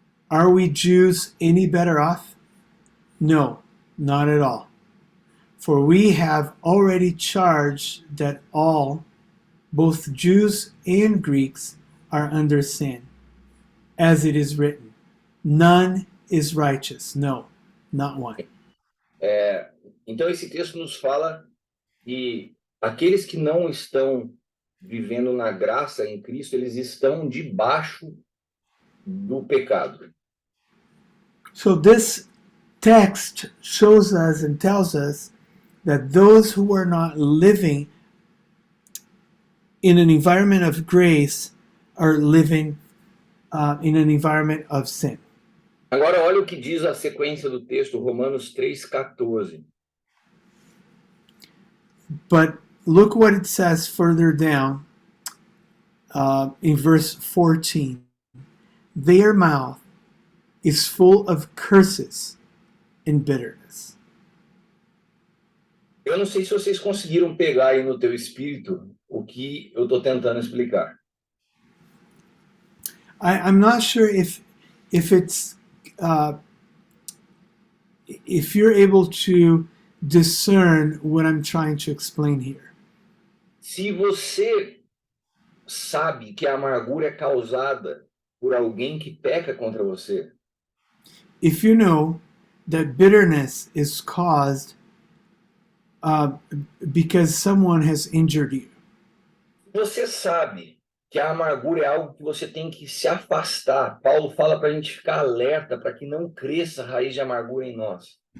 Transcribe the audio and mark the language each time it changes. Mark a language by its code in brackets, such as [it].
[en] Are we Jews any better off? No, not at all. For we have already charged that all, both Jews and Greeks, are under sin. As it is written, none is righteous. No, not one. [pt] Então esse texto nos fala que aqueles que não estão vivendo na graça em Cristo, eles estão debaixo do pecado. [en] So this text shows us and tells us that those who are not living in an environment of grace are living in an environment of sin. [pt] Agora olha o que diz a sequência do texto, Romanos 3,14. [en] But look what it says further down in verse 14. Their mouth is full of curses and bitterness. [pt] Eu não sei se vocês conseguiram pegar aí no teu espírito o que eu estou tentando explicar. [en] I'm not sure if it's if you're able to discern what I'm trying to explain here. [pt] Se você sabe que a amargura é causada por alguém que peca contra você, [en] If you know that bitterness is caused because someone has injured you, [pt] você sabe que a amargura é algo que você tem que se afastar. Paulo fala para a gente ficar alerta para que não cresça a raiz de amargura em nós.